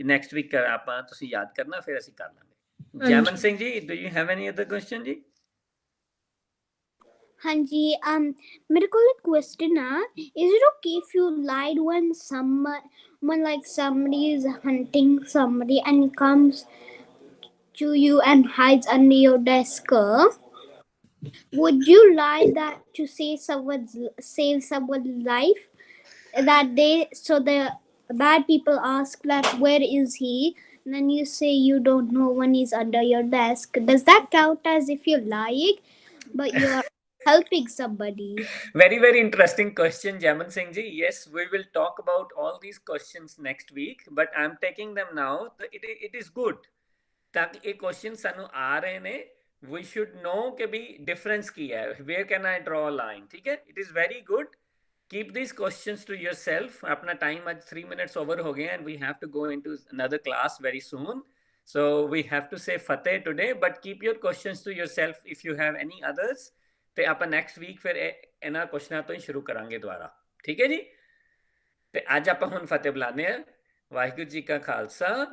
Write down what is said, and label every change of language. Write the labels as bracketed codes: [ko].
[pa] Next week ਆਪਾਂ ਤੁਸੀਂ ਯਾਦ ਕਰਨਾ, ਫਿਰ ਅਸੀਂ ਕਰ ਲਾਂਗੇ. ਜੈਮਨ Singh ji, [en] do you have any other question ਜੀ? [hi] हाँ जी, मेरे को एक question है. [en] Is it okay if you lied when like somebody is hunting somebody and comes to you and hides under your desk? Would you lie that to save someone's life? That so the bad people ask that where is he? And then you say you don't know when he's under your desk. Does that count as if you're lying, but you're helping somebody? Very very interesting question, Jaman Singh ji. Yes, we will talk about all these questions next week, but I'm taking them now. It is good that [pa] ये question सानू आ रहे ने. [en] We should know कि भी difference की है. Where can I draw a line? [hi] ठीक है? [en] It is very good. Keep these questions to yourself. [hi] अपना time आज 3 minutes over हो गए [en] and we have to go into another class very soon. So we have to say Fateh today, but keep your questions to yourself if you have any others. [pa] ਤੇ ਆਪਾਂ next week ਫਿਰ ਇਹਨਾਂ ਕੁਐਸਚਨਾਂ ਤੋਂ ਹੀ ਸ਼ੁਰੂ ਕਰਾਂਗੇ ਦੁਬਾਰਾ. ਠੀਕ ਹੈ ਜੀ? ਤੇ ਅੱਜ ਆਪਾਂ ਹੁਣ ਫਤਿਹ ਬੁਲਾਉਂਦੇ ਆ. ਵਾਹਿਗੁਰੂ ਜੀ ਕਾ ਖਾਲਸਾ.